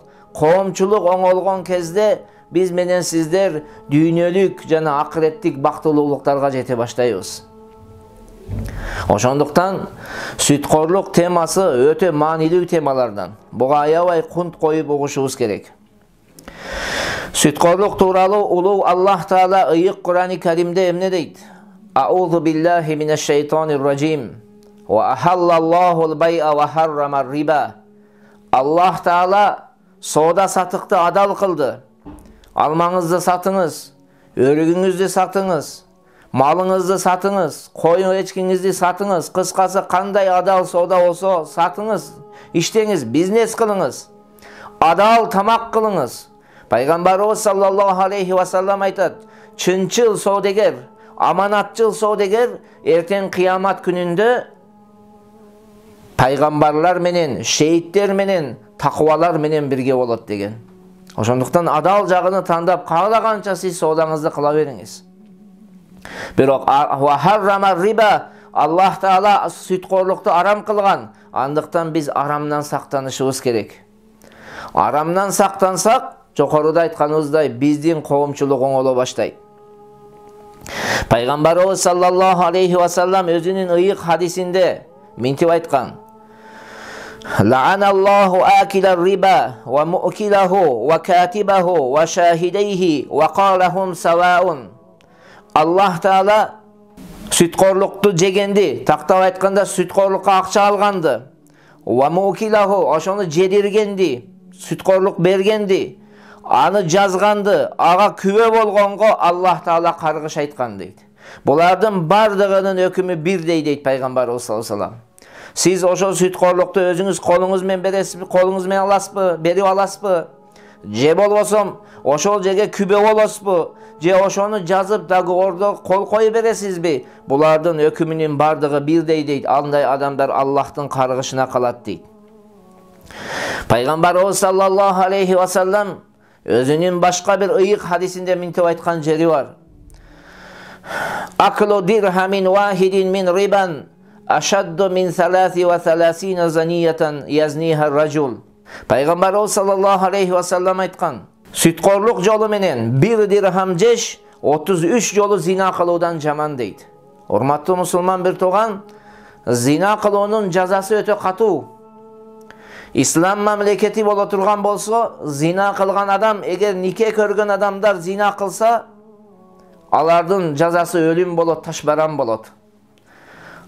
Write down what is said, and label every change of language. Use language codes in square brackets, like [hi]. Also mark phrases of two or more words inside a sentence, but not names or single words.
[ky] Коомчулук оңолгон кезде биз менен сиздер дүйнөлүк жана акыреттик бактылуулуктарга жете баштайбыз. Ошондуктан сүткорлук темасы өтө маанилүү темалардан. Буга аябай кунт коюп угушубуз керек. Сүткорлук тууралуу улуу Аллах Таала ыйык Кур'ан-ы Каримде эмне дейт? [ar] أعوذ بالله من الشيطان الرجيم. وأحل الله البيع وحرم الربا. [ky] Аллах Таала соода сатыкты адал кылды. Алмаңызды сатыңыз, өрүгүңүздү сатыңыз, малыңызды сатыңыз, коюн эчкиңизди сатыңыз, кыскасы кандай адал соода болсо сатыңыз, иштеңиз, бизнес кылыңыз, адал тамак кылыңыз. Пайгамбарыбыз [ar] صلى الله عليه وسلم [ky] айтат: чынчыл соодагер, аманатчыл соодагер эртең кыямат күнүндө пайгамбарлар менен, шейиттер менен, такыбалар менен бирге болот деген. Ошондуктан адал жагыны тандап, каалаганча сиз соодаңызды кыла бериңиз. Бирок [ar] وحرم الربا, [ky] Аллах Таала сүткорлукту арам кылган. Андыктан биз арамдан сактанышыбыз керек. Арамдан сактансак, жокоруда айтканыбыздай, биздин коомчулук оңоло баштайт. Пайгамбарыбыз [ar] صلى الله عليه وسلم [ky] өзүнүн ыйык хадисинде мынтип айткан: [ar] لعن الله آكل الربا وموكله وكاتبه وشاهديه وقال هم سواء. [ky] Аллах Таала сүткорлукту жегенди, тактап айтканда сүткорлукка акча алганды, [ar] وموكله [ky] ошону жедиргенди, сүткорлук бергенди, аны жазганды, ага күбө болгонго Аллах Таала каргыш айткан дейт. Булардын бардыгынын өкүмү бирдей дейт Пайгамбарыбыз [ar] صلى الله عليه وسلم. [ky] Сиз ошол сүткорлукту өзүңүз колуңуз менен бересизби, колуңуз менен аласызбы, берип аласызбы? Же болбосом ошол жерге күбө болосузбу? Же ошону жазып договордо кол коюп бересизби? Булардын өкүмүнүн бардыгы бирдей дейт. Андай адамдар Аллахтын каргышына калат дейт. Пайгамбарыбыз [ar] صلى الله عليه وسلم [ky] өзүнүн башка бир ыйык хадисинде мынтип айткан жери бар. [ar] أكل درهم واحد من ربا أشد من 33 زنية يزنيها رجل. [ky] Пайгамбарыбыз [ar] صلى الله عليه وسلم [ky] айткан: сүткорлук жолу менен бир дирхам жеш 33 жолу зина кылуудан жаман дейт. Урматтуу мусулман бир тууган, зина кылуунун жазасы өтө катуу. Ислам мамлекети боло турган болсо, зина кылган адам, эгер нике көргөн адамдар зина кылса, алардын жазасы өлүм болот, ташбаран болот.